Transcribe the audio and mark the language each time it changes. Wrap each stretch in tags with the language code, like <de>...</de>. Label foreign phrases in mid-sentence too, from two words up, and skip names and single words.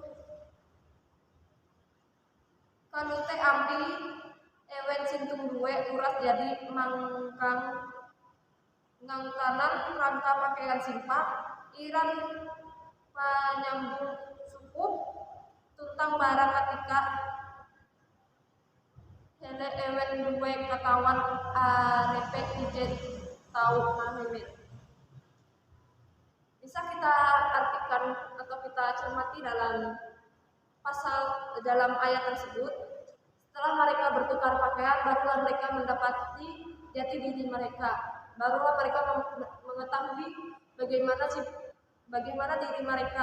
<nij>kalau teh ambil ewen sintung due urat jadi mangkang ngangkanan rangka pakaian simpak iran panyambung sukup tuntang barang ketika hele ewen due katawan arepek ijen tau mahemet.</nij> <id>Bisa kita artikan atau kita cermati dalam ayat tersebut. Setelah mereka bertukar pakaian, barulah mereka mendapati jati diri mereka. Barulah mereka mengetahui bagaimana diri mereka.</id>